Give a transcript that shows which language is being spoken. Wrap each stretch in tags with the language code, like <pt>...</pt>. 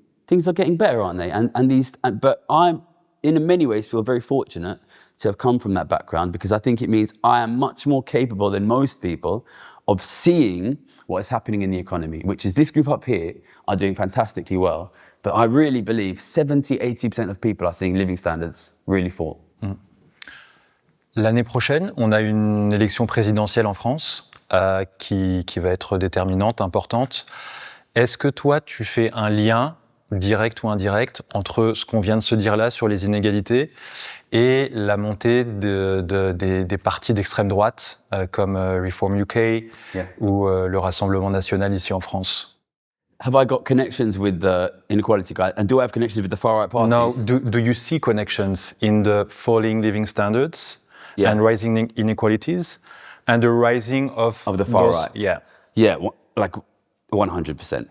<en>Things are getting better, aren't they?" But I, in many ways, feel very fortunate to have come from that background, because I think it means I am much more capable than most people of seeing what is happening in the economy, which is this group up here are doing fantastically well. But I really believe 70-80% of people are seeing living standards really fall.</en> <fr>L'année prochaine, on a une élection présidentielle en France qui va être déterminante, importante. Est-ce que toi, tu fais un lien, direct ou indirect, entre ce qu'on vient de se dire là sur les inégalités et la montée des partis d'extrême droite comme Reform UK ou le Rassemblement national ici en France?</fr> <en>Have I got connections with the inequality guys? And do I have connections with the far-right parties? No. Do you see connections in the falling living standards and rising inequalities and the rising of the far right? Yeah. Yeah, like 100%.</en>